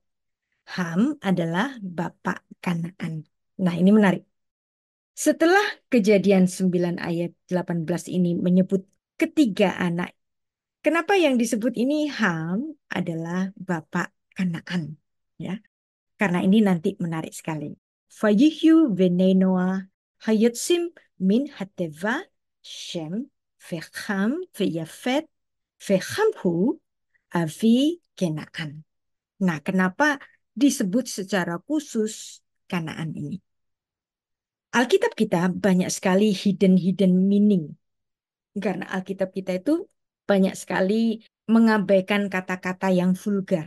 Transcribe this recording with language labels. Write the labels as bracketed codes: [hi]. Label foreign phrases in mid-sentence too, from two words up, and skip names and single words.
[id] Ham adalah bapak Kanaan. Nah, ini menarik. Setelah Kejadian 9 ayat 18 ini menyebut ketiga anak. Kenapa yang disebut ini Ham adalah bapak Kanaan? Ya, karena ini nanti menarik sekali. [he] ויהיו בני נח היצאים מן התבה שם וחם ויפת וחם הוא אבי כנען. [id] Nah, kenapa disebut secara khusus Kanaan ini? Alkitab kita banyak sekali [en] hidden meaning. [id] Karena Alkitab kita itu banyak sekali mengabaikan kata-kata yang vulgar.